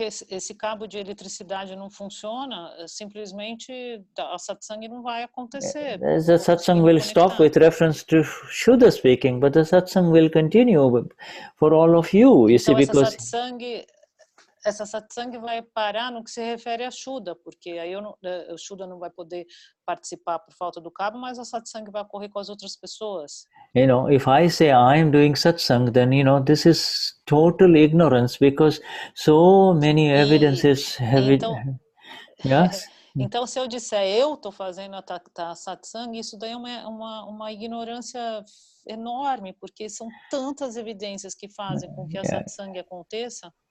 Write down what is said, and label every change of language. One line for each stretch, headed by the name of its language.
Portuguese: Esse cabo de eletricidade não funciona, simplesmente a satsang não vai acontecer.
English: The satsang will stop with reference to Shuddha speaking, but the satsang will continue for all of you. You see, because
Portuguese: essa satsang vai parar no que se refere a Shuddha, porque aí o Shuddha não vai poder participar por falta do cabo, mas a satsang vai ocorrer com as outras pessoas.
English: If I say I am doing satsang, then this is total ignorance, because so many evidences have
Portuguese: então,
English: yes.
Portuguese: Então, se eu disser eu estou fazendo a satsang, isso daí é uma ignorância enorme, porque são tantas evidências que fazem com que a satsang aconteça.